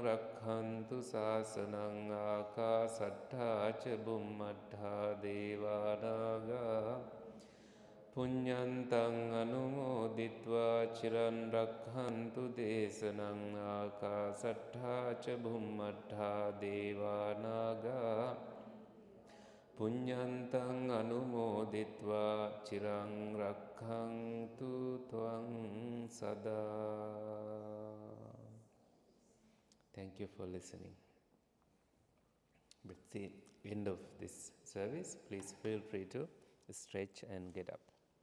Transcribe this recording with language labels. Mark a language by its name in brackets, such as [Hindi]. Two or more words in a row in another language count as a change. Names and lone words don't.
[Pali] rakkhantu sasanang akasattha ca bhummattha devanaga Punyantang anumoditva chirang rakkhantu desanang akasattha ca bhummattha devanaga Punyantang anumoditva chirang rakkhantu tvang sada. [English] Thank you for listening. With the end of this service, please feel free to stretch and get up.